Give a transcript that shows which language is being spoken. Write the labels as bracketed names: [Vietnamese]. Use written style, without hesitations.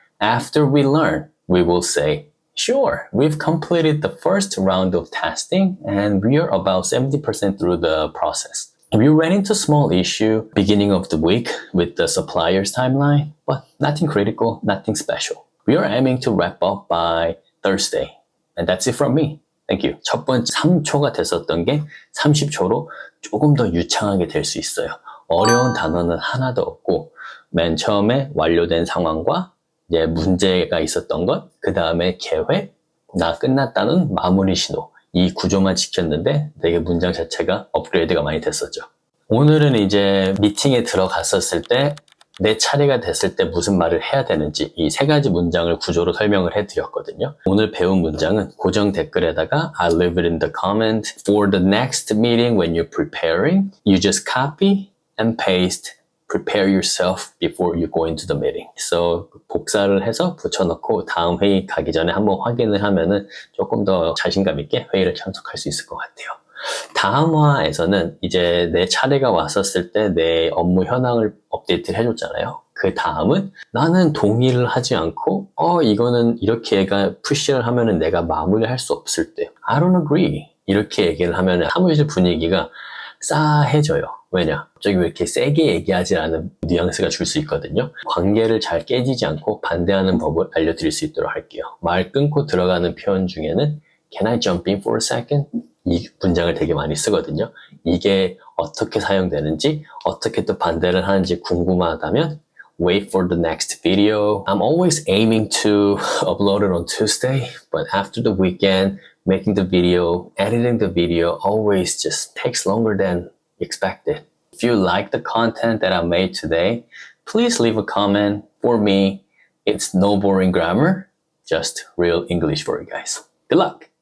[English] After we learn, we will say, sure, we've completed the first round of testing and we are about 70% through the process. We ran into a small issue beginning of the week with the supplier's timeline, but nothing critical, nothing special. We are aiming to wrap up by Thursday. And that's it from me. Thank you. [Korean] 첫 번째 3초가 됐었던 게 30초로 조금 더 유창하게 될 수 있어요. 어려운 단어는 하나도 없고 맨 처음에 완료된 상황과 이제 문제가 있었던 것, 그 다음에 계획, 나 끝났다는 마무리 신호. 이 구조만 지켰는데 되게 문장 자체가 업그레이드가 많이 됐었죠. 오늘은 이제 미팅에 들어갔었을 때 내 차례가 됐을 때 무슨 말을 해야 되는지 이 세 가지 문장을 구조로 설명을 해드렸거든요. 오늘 배운 문장은 고정 댓글에다가 [English] I'll leave it in the comment. For the next meeting when you're preparing, you just copy and paste. Prepare yourself before you go into the meeting. [Korean] So 복사를 해서 붙여넣고 다음 회의 가기 전에 한번 확인을 하면은 조금 더 자신감 있게 회의를 참석할 수 있을 것 같아요. 다음화에서는 이제 내 차례가 왔었을 때 내 업무 현황을 업데이트를 해줬잖아요. 그 다음은 나는 동의를 하지 않고 이거는 이렇게 얘가 푸시를 하면은 내가 마무리할 수 없을 때 [English] I don't agree [Korean] 이렇게 얘기를 하면은 사무실 분위기가 싸해져요. 왜냐? 갑자기 왜 이렇게 세게 얘기하지 않은 뉘앙스가 줄 수 있거든요. 관계를 잘 깨지지 않고 반대하는 법을 알려드릴 수 있도록 할게요. 말 끊고 들어가는 표현 중에는 [English] Can I jump in for a second? [Korean] 이 문장을 되게 많이 쓰거든요. 이게 어떻게 사용되는지, 어떻게 또 반대를 하는지 궁금하다면 [English] Wait for the next video. I'm always aiming to upload it on Tuesday, but after the weekend, making the video, editing the video always just takes longer than expected. If you like the content that I made today, please leave a comment. For me, it's no boring grammar, just real English for you guys. Good luck!